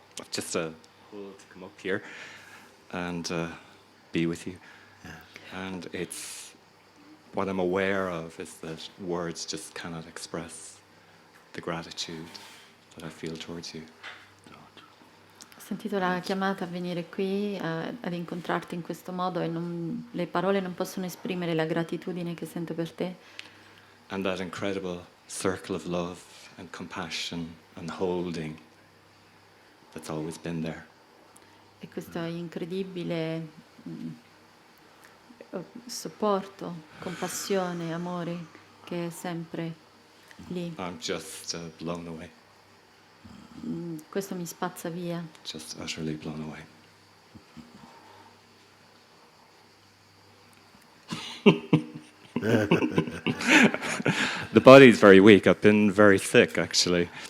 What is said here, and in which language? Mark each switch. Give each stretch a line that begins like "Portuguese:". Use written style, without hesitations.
English: Just a pull to come up here and be with you. And it's what I'm aware of is that words just cannot express the gratitude that I feel towards you.
Italian: Ho sentito la chiamata a venire qui, ad incontrarti in questo modo e le parole non possono esprimere la gratitudine che sento per te.
English: And that incredible circle of love and compassion and holding that's always been there.
Italian: E questo incredibile supporto, compassione, amore che è sempre lì.
English: I'm just blown away,
Italian: Questo mi spazza via.
English: just utterly blown away. The body's very weak. I've been very sick, actually.